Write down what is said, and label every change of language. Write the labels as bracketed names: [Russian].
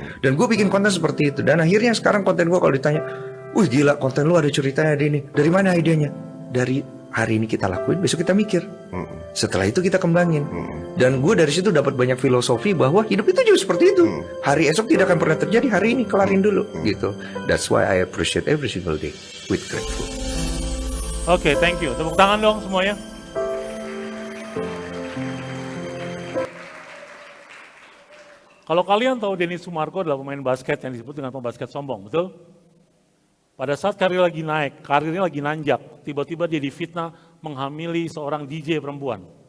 [Indonesian] Dan gue bikin konten seperti itu. Dan akhirnya sekarang konten gue kalau ditanya, wih gila konten lu ada ceritanya ada ini. Dari mana idenya? Dari hari ini kita lakuin, besok kita mikir. Setelah itu kita kembangin. Dan gue dari situ dapat banyak filosofi bahwa hidup itu juga seperti itu. Hari esok tidak akan pernah terjadi, hari ini kelarin dulu gitu. [English] That's why I appreciate every single day with grateful. Oke, thank you. [Indonesian] Tepuk tangan dong semuanya. Kalau kalian tahu Denny Sumargo adalah pemain basket yang disebut dengan pembasket sombong, betul? Pada saat karir lagi naik, karirnya lagi nanjak, tiba-tiba dia difitnah menghamili seorang DJ perempuan.